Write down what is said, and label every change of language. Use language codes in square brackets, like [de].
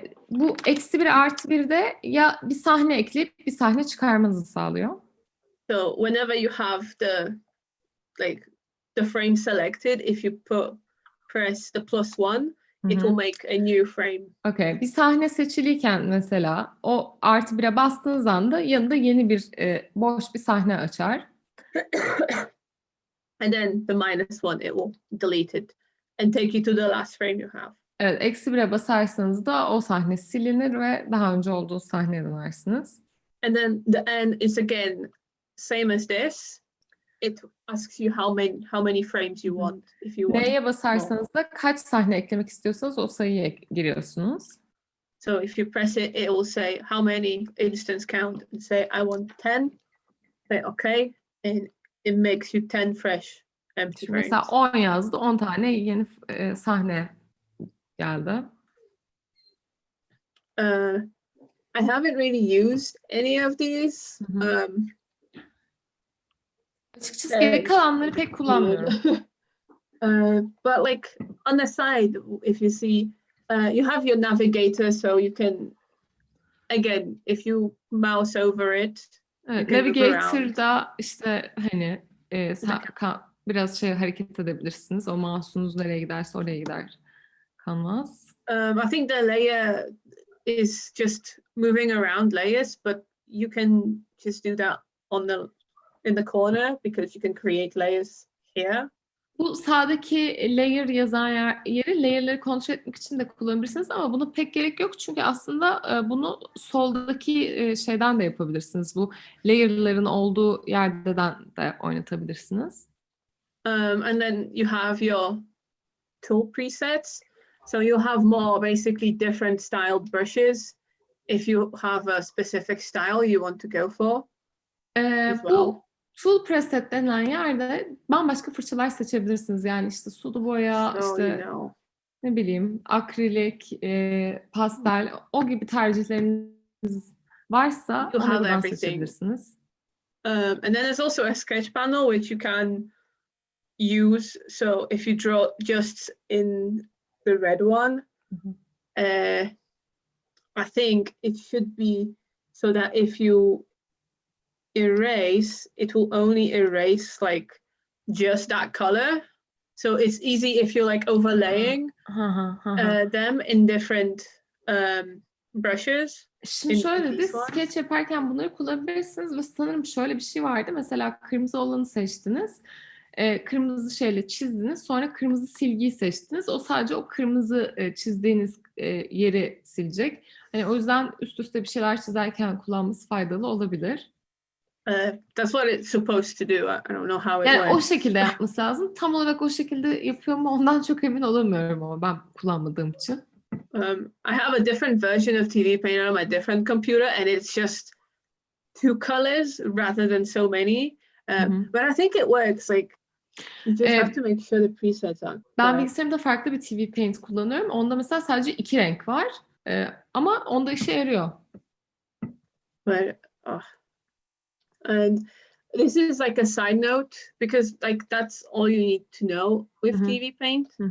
[tr] Bu eksi 1 artı 1 de ya bir sahne ekleyip bir sahne çıkarmanızı sağlıyor. [en] So whenever you have the frame selected, if you press the +1, it will make a new frame. Okay. [tr] Bir sahne seçiliyken mesela o artı 1'e bastığınız anda yanında yeni bir boş bir sahne açar. [en] And then the -1, it will delete it and take you to the last frame you have. [tr] Evet, eksi 1'e basarsanız da o sahne silinir ve daha önce olduğu sahneye dönersiniz. [en] And then the n is again same as this. It asks you how many frames you want. If you want. [tr] N'ye basarsanız da kaç sahne eklemek istiyorsanız o sayıyı giriyorsunuz. [en] So if you press it, it will say how many instance count and say I want 10. Say okay, and it makes you 10 fresh empty frames. [tr] Mesela 10 yazdı, 10 tane yeni sahne geldi. [en] I haven't really used any of these. [tr] Açıkçası geri kalanları pek kullanmıyorum. [en] But like on the side, if you see, you have your navigator, so you can, again, if you mouse over it, [tr] Evet, [en] you can move around. [tr] Navigator'da işte hani biraz hareket edebilirsiniz. O mouse'unuz nereye giderse oraya gider canvas. [en] I think the layer is just moving around layers, but you can just do that in the corner because you can create layers here. [tr] Bu sağdaki layer yazan yeri layer'ları kontrol etmek için de kullanabilirsiniz ama buna pek gerek yok çünkü aslında bunu soldaki şeyden de yapabilirsiniz. Bu layer'ların olduğu yerden de oynatabilirsiniz. [en] And then you have your tool presets. So you'll have more basically different styled brushes if you have a specific style you want to go for. [tr] Bu tool preset denilen yerde bambaşka fırçalar seçebilirsiniz. Yani işte sulu boya, işte ne bileyim akrilik, pastel, o gibi tercihleriniz varsa onlardan seçebilirsiniz. [en] And then there's also a sketch panel which you can use. So if you draw just in the red one, I think it should be so that if you erase, it will only erase like just that color. So it's easy if you're like overlaying them in different brushes. [tr] Şimdi şöyle dedi, sketch yaparken bunları kullanabilirsiniz ve sanırım şöyle bir şey vardı. Mesela kırmızı olanı seçtiniz. Kırmızı şeyle çizdiniz. Sonra kırmızı silgiyi seçtiniz. O sadece o kırmızı çizdiğiniz yeri silecek. Yani o yüzden üst üste bir şeyler çizerken kullanması faydalı olabilir. [en] That's what it's supposed to do. I don't know how it [tr] yani [en] works. [tr] O şekilde yapması lazım. Tam olarak o şekilde yapıyor mu ondan çok emin olamıyorum ama ben kullanmadığım için. [en] I have a different version of TV Painter on my different computer and it's just 2 colors rather than so many. But I think it works. Like you just have to make sure the presets are. [tr] Ben bilgisayarımda farklı bir TV Paint kullanıyorum. Onda mesela sadece 2 renk var. Ama onda işe yarıyor. [en] But and this is like a side note because like that's all you need to know with TV Paint.